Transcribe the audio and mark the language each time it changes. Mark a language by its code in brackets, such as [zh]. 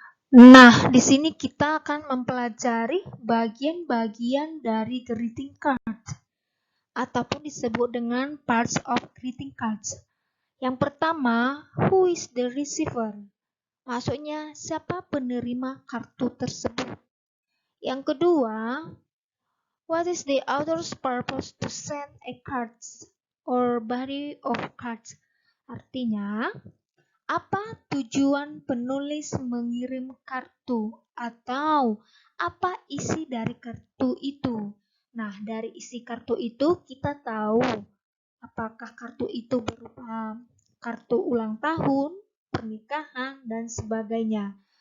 [id] Nah, di sini kita akan mempelajari bagian-bagian dari greeting card ataupun disebut dengan parts of greeting cards. Yang pertama, [en] who is the receiver? [id] Maksudnya, siapa penerima kartu tersebut? Yang kedua, [en] what is the author's purpose to send a cards or body of cards? [id] Artinya, apa tujuan penulis mengirim kartu atau apa isi dari kartu itu? Nah, dari isi kartu itu kita tahu Apakah kartu itu berupa kartu ulang tahun, pernikahan, dan sebagainya.